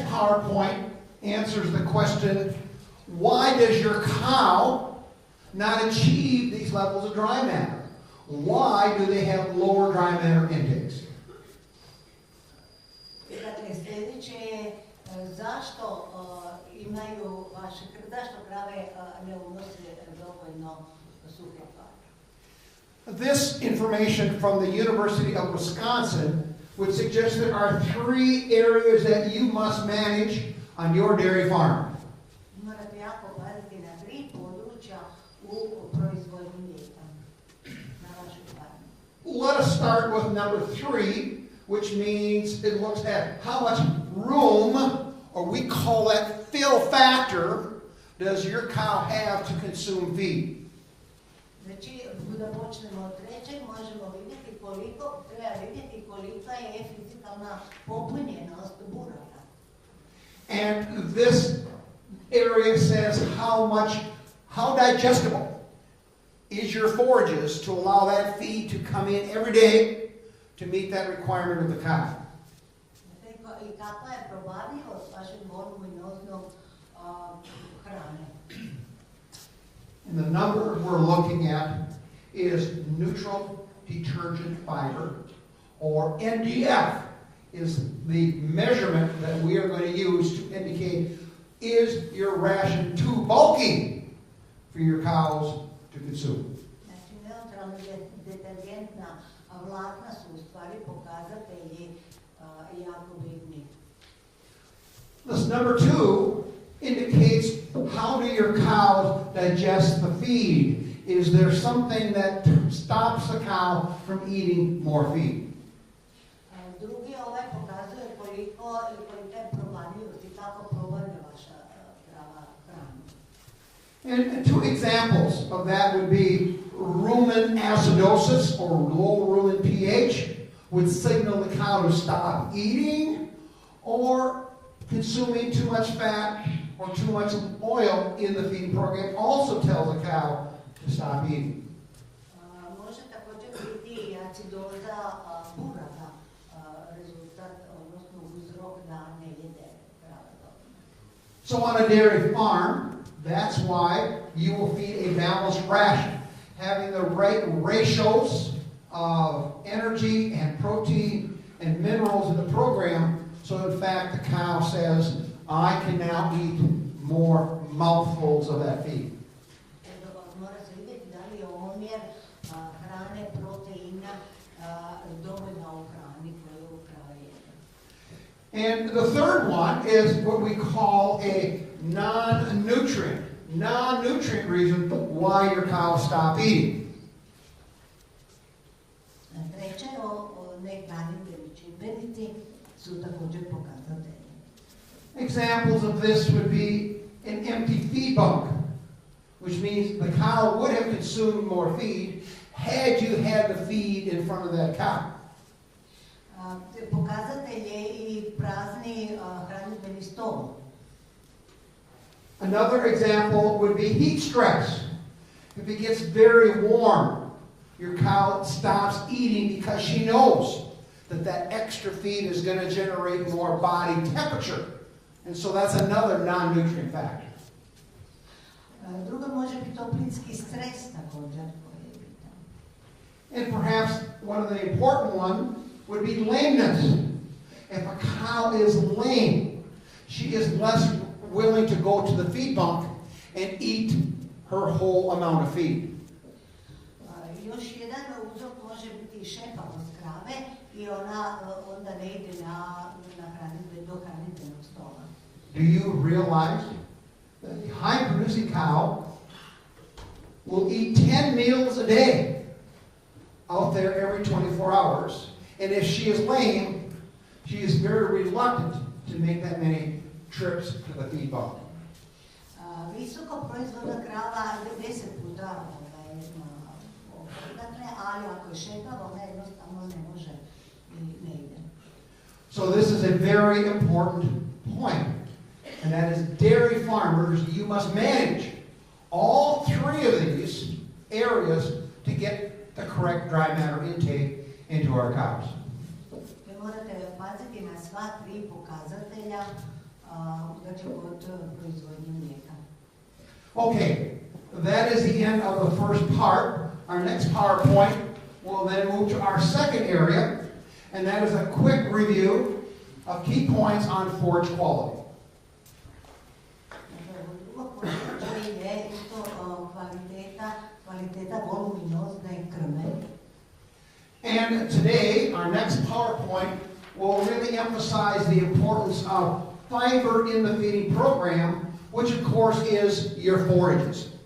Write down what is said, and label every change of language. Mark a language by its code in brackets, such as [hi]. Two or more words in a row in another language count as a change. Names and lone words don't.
[en] PowerPoint answers the question, why does your cow not achieve these levels of dry matter? Why do they have lower dry matter intakes? [hr] Dakle, sljedeće je zašto imaju zašto krave ne unose dovoljno suhe tvari? [en] This information from the University of Wisconsin would suggest there are 3 areas that you must manage on your dairy farm. [hr] Morate jako paziti na 3 područja u proizvodnji mlijeka na vašoj farmi. [en] Let us start with number 3, which means it looks at how much room, or we call that fill factor, does your cow have to consume feed. [hr] Znači, da počnemo od 3, možemo vidjeti treba vidjeti kolika je fizikalna popunjenost buraka. [en] And this area says how digestible is your forages to allow that feed to come in every day to meet that requirement of the cow. [hr] I kakva je probavljivost vašeg voluminoznog hrane. [en] And the number we're looking at is neutral detergent fiber, or NDF is the measurement that we are going to use to indicate, is your ration too bulky for your cows to consume. [hr] Znači, neutralna detergentna vlakna su u stvari pokazatelji jako bitni. [en] This number 2 indicates how do your cows digest the feed. Is there something that stops the cow from eating more feed? [hr] Drugi pokazuje kolika je probavljivost i kako probavlja vaša krava hranu. [en] And 2 examples of that would be rumen acidosis, or low rumen pH, would signal the cow to stop eating, or consuming too much fat or too much oil in the feeding program also tells the cow to stop eating. [hr] Može također biti i acidoza buraka, rezultat, odnosno uzrok da ne jede krava dovoljno. [en] So on a dairy farm, that's why you will feed a balanced ration, having the right ratios of energy and protein and minerals in the program, so in fact the cow says, I can now eat more mouthfuls of that feed. [hr] Mora se vidjeti da li je omjer hrane, proteina dovoljno u hrani koju krava jede. [en] And the third one is what we call a non-nutrient reason why your cows stop eating. [hr] Treće, nehranidbeni čimbenici su također pokazatelji. [en] Examples of this would be an empty feed bunk, which means the cow would have consumed more feed had you had the feed in front of that cow. [hr] Pokazatelj je i prazni hranidbeni stol. [en] Another example would be heat stress. If it gets very warm, your cow stops eating because she knows that extra feed is going to generate more body temperature. And so that's another non-nutrient factor. [hr] Drugo može biti toplinski stres također koji je bitan. [en] And perhaps one of the important ones would be lameness. If a cow is lame, she is less willing to go to the feed bunk and eat her whole amount of feed. [hr] Još jedan uzrok može biti šepavost krave i ona onda ne ide do hranidbenog stola. [en] Do you realize that the high-producing cow will eat 10 meals a day out there every 24 hours, and if she is lame, she is very reluctant to make that many trips to the feed bunk. [hr] Visoko proizvodna krava 10 puta dakle, ali ako je šepava, ona jednostavno ne može i ne ide. [en] So this is a very important point, and that is dairy farmers, you must manage all 3 of these areas to get the correct dry matter intake into our cows. [hr] Vi morate paziti na sva 3 pokazatelja dakle kod proizvodnje mlijeka. [en] Okay, that is the end of the first part. Our next PowerPoint will then move to our second area, and that is a quick review of key points on forage quality. And today, our next PowerPoint will really emphasize the importance of fiber in the feeding program, which of course is your forages.